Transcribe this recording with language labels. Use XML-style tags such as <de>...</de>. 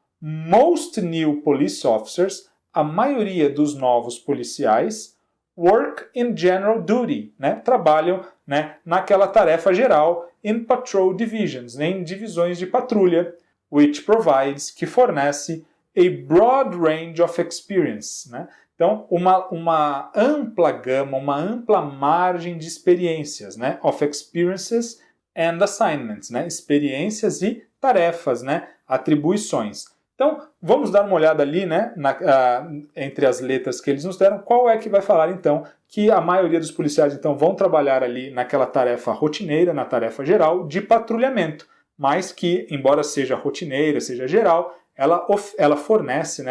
<en>Most new police officers,</en> <pt>a maioria dos novos policiais,</pt> <en>work in general duty,</en> <pt>né, trabalham, né, naquela tarefa geral,</pt> <en>in patrol divisions,</en> <pt>né, em divisões de patrulha,</pt> <en>which provides,</en> <pt>que fornece,</pt> <en>a broad range of experience,</en> <pt>né? Então, uma ampla gama, uma ampla margem de experiências, né?</pt> <en>Of experiences and assignments, né?</en> <pt>Experiências e tarefas, né? Atribuições. Então, vamos dar uma olhada ali, né? Entre as letras que eles nos deram, qual é que vai falar, então, que a maioria dos policiais, então, vão trabalhar ali naquela tarefa rotineira, na tarefa geral, de patrulhamento, mas que, embora seja rotineira, seja geral, ela fornece, né?</pt>